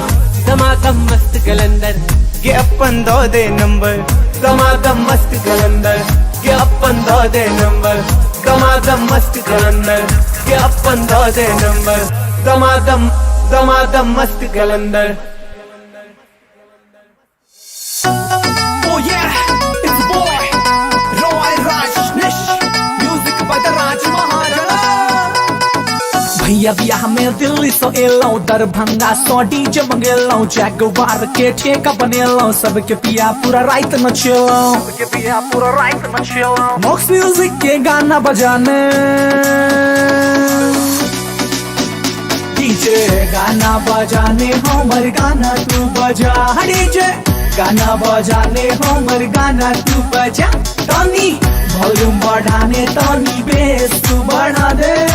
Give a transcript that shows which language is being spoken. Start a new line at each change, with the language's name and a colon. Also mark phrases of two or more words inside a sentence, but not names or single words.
Maithili: दमादम मस्त कलंदर के अपन दो दे नंबर, दमादम मस्त कलंदर के अपन दो दे नंबर, दमादम मस्त कलंदर के अपन दो दे नंबर, दमादम दमादम मस्त कलंदर।
English: Oh yeah, it's boy Roy Rajneesh, music by the Raj Maharaja।
Maithili: भैया बियाह में दिल्ली सो एलौ, दरभंगा सो डीजे मंगेलौ, जगवार के ठेका बनेलौ, सबके पिया पूरा रात नचेलौ, सबके पिया पूरा रात नचेलौ, मॉक्स म्यूजिक के गाना बजाने, डीजे गाना बजाने हमर गाना तू बजा, डीजे गाना बजाने हमर गाना तू बजा, तनी वॉल्यूम बढ़ाने तनी बेस तू बढ़ा दे।